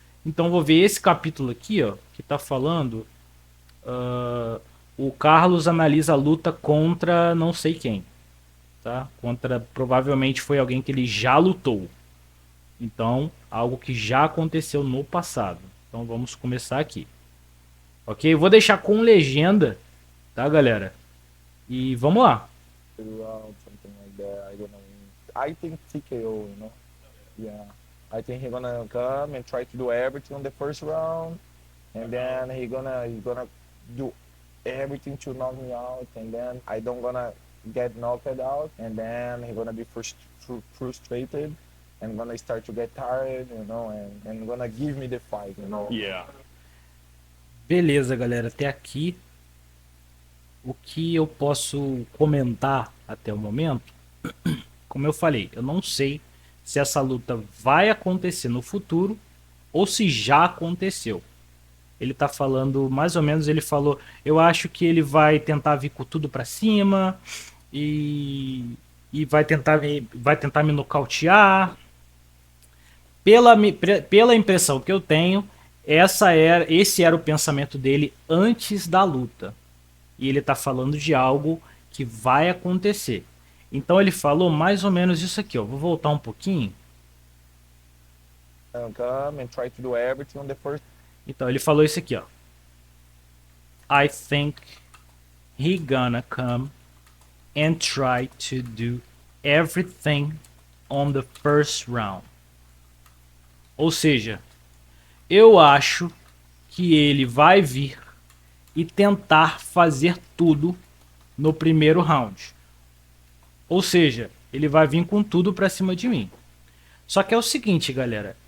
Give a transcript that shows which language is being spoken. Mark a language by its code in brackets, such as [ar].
[pt] Então vou ver esse capítulo aqui, ó, que tá falando. O Carlos analisa a luta contra não sei quem, tá? Contra provavelmente foi alguém que ele já lutou. Então, algo que já aconteceu no passado. Então vamos começar aqui. Ok? Eu vou deixar com legenda, tá, galera? E vamos lá. [en] Round, something like that. I don't know. I think TKO, you know. Yeah. I think he's gonna come and try to do everything on the first round, and then he gonna do everything to knock me out, and then I don't gonna get knocked out, and then he's gonna be frustrated, and gonna start to get tired, you know, and gonna give me the fight, you know. Yeah. [pt] Beleza, galera. Até aqui, o que eu posso comentar até o momento, como eu falei, eu não sei se essa luta vai acontecer no futuro ou se já aconteceu. Ele tá falando, mais ou menos, ele falou, eu acho que ele vai tentar vir com tudo pra cima e vai tentar me nocautear. Pela impressão que eu tenho, esse era o pensamento dele antes da luta. e ele está falando de algo que vai acontecer. Então ele falou mais ou menos isso aqui, ó. Vou voltar um pouquinho. [en] Come and try to do everything on the first. [pt] Então ele falou isso aqui, ó. [en] I think he gonna come and try to do everything on the first round. [pt] Ou seja, eu acho que ele vai vir e tentar fazer tudo no primeiro round. Ou seja, ele vai vir com tudo pra cima de mim. Só que é o seguinte, galera.